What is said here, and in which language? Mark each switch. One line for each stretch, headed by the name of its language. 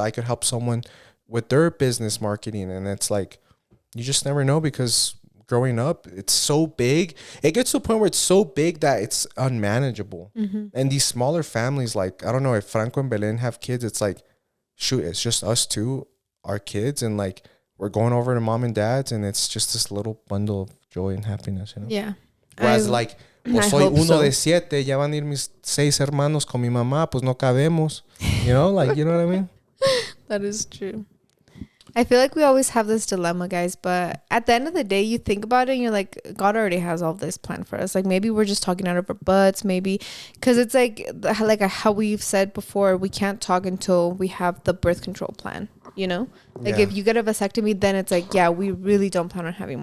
English: I could help someone with their business marketing. And it's like, you just never know, because growing up, it's so big. It gets to a point where it's so big that it's unmanageable. And these smaller families, like, I don't know if Franco and Belen have kids. It's like, shoot, it's just us two, our kids, and like, we're going over to mom and dad's, and it's just this little bundle of joy and happiness, Yeah. Whereas like,
Spanish: pues soy uno de 7, ya van a ir mis 6 hermanos con mi mamá, pues no cabemos.
English: Like, you know what I mean? That is true. I feel like we always have this dilemma, guys, but at the end of the day, you think about it and you're like, God already has all this planned for us. Like maybe we're just talking out of our butts, maybe, because it's like how we've said before, we can't talk until we have the birth control plan, Like if you get a vasectomy, then it's like, yeah, we really don't plan on having more